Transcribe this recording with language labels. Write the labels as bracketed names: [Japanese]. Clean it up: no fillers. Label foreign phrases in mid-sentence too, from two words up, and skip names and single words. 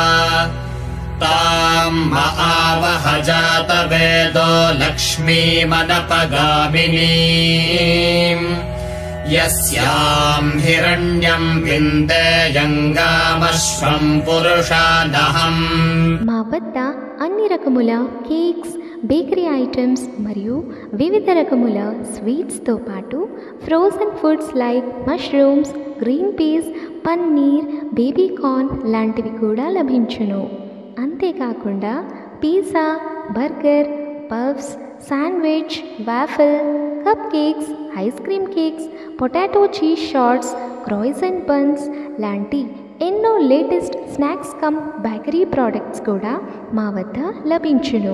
[Sanskrit] ताम् महावः जातवेदो लक्ष्मीमनपगामिनीम् यस्याम् हिरण्यम् विन्देयङ्गामश्वम् पुरुषादहम्। [Telugu] మా వద్ద అన్ని రకముల కేక్స్, [English] bakery items [Telugu] మరియు వివిధ రకముల స్వీట్స్తో పాటు [English] frozen foods like mushrooms, green peas, [Telugu] పన్నీర్, [English] baby corn [Telugu] లాంటివి కూడా లభించును. అంతేకాకుండా పిజ్జా, బర్గర్, పఫ్స్, శాండ్విచ్, వాఫిల్, [English] cup cakes, ice cream cakes, potato cheese shorts, croissant buns [Telugu] లాంటి ఎన్నో [English] latest snacks cum bakery products [Telugu] కూడా మా వద్ద లభించును.